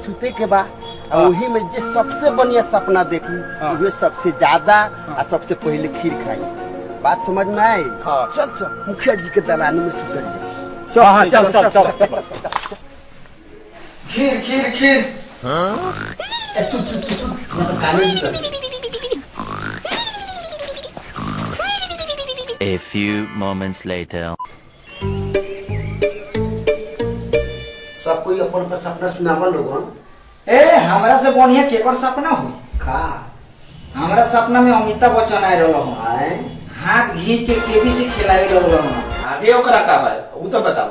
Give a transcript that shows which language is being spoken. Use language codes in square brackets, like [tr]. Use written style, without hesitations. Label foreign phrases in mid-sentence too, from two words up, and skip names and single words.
[bho] सूते के बाद वही में जे सबसे बढ़िया सपना देखी, वही सबसे ज्यादा और सबसे पहले खीर खाई। बात समझ में आई? चल मुखिया जी के दलानी में सुतल चल खीर खीर खीर। चुप मतलब काने भी कर [en] A few moments later. [bho] सब कोई अपन का सपना सुनावा लोगन ए हमरा से बढ़िया केकर सपना हुई का हमरा सपना में अमिताभ बच्चन आए रहल हूँ आए हाथ घींच के केबी से खिलावे लगल हूँ आगे ओकरा का भाई वो तो बताओ।